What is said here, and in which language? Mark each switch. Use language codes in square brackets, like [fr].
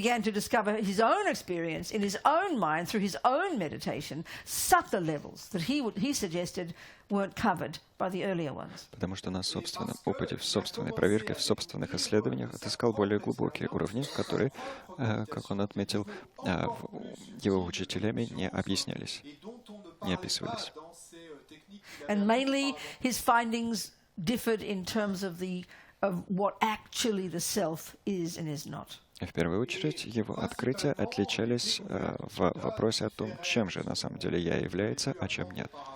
[en] began to discover his own experience in his own mind through his own meditation, subtler levels that he suggested weren't covered by the earlier ones. [ru] Потому что на собственном опыте, в собственной проверке, в собственных исследованиях отыскал более глубокие уровни, которые, как он отметил, его учителями не объяснялись, не описывались. [en] And mainly his findings differed in terms of what actually the self is and is not. [ru] В первую очередь, его открытия отличались в вопросе о том, чем же на самом деле я является, а чем нет.